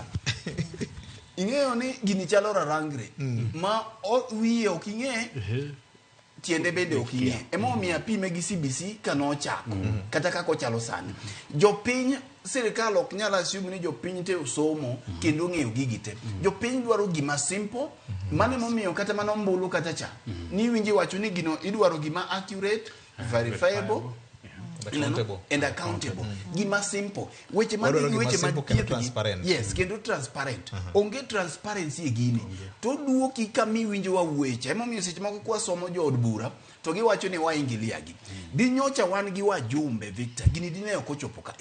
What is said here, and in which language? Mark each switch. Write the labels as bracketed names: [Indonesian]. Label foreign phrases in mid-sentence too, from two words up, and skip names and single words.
[Luo (Kenya and Tanzania)] Ing'eyo ni gini chalo rarangre ma wiye ok ing'e tiende bende ok ing'e. Ema omiyo apime gi CBC kanochako kata kako chalo sani. Jopiny sirkal ok nyal assume ni jopiny te osomo kendo ng'eyo gigi te. Jopiny dwaro gima simple, mane momiyo kata mano mbulu kata cha. Ni winji wacho ni gino idwaro gima [English] accurate, verifiable, and accountable. [Luo (Kenya and Tanzania)] Gima simple. Weche transparent. Yes, kendo transparent. Onge transparency e gini. To duoki kami winjo wa weche. Ema omiyo seche moko kwa somo jo od bura to giwacho ni waingilia gi. Di nyocha wan gi wajumbe Victor. Gini dine ok ochopo kae.